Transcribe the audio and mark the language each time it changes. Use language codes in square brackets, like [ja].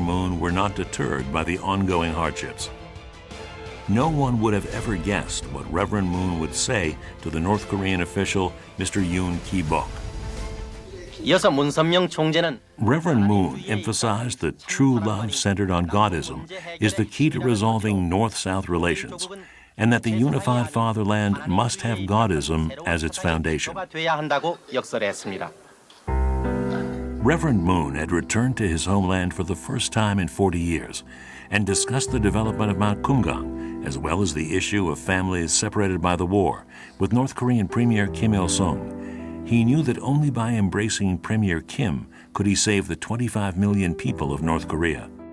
[en] Moon were not deterred by the ongoing hardships. No one would have ever guessed what Reverend Moon would say to the North Korean official, Mr. Yoon Ki-bok. [ko] 이어서 문선명 총재는 [en] Reverend Moon emphasized that true love centered on Godism is the key to resolving North-South relations, and that the unified fatherland must have Godism as its foundation. [ko] 돼야 한다고 역설했습니다. [en] Reverend Moon had returned to his homeland for the first time in 40 years and discussed the development of Mount Kumgang, as well as the issue of families separated by the war, with North Korean Premier Kim Il-sung. He knew that only by embracing Premier Kim could he save the 25 million people of North Korea.